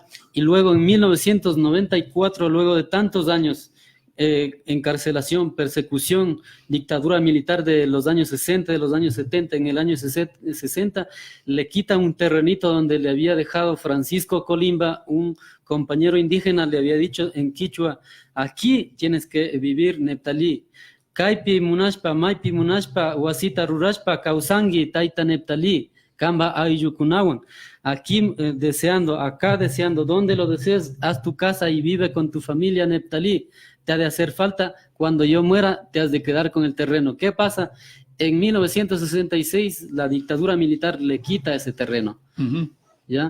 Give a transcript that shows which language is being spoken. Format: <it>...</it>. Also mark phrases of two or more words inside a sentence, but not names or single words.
<es>Y luego en 1994, luego de tantos años, encarcelación, persecución, dictadura militar de los años 60, de los años 70, en el año 60, le quitan un terrenito donde le había dejado Francisco Colimba, un compañero indígena, le había dicho en quichua, aquí tienes que vivir, Neptalí.</es> <qu>Kaipi munashpa, maipi munashpa, wasita rurashpa, kausangi, taita Neptalí, kamba ayukunawan.</qu> <es>Aquí acá deseando, donde lo desees, haz tu casa y vive con tu familia, Neptalí. Te ha de hacer falta, cuando yo muera, te has de quedar con el terreno. ¿Qué pasa? En 1966, la dictadura militar le quita ese terreno, ¿ya?</es>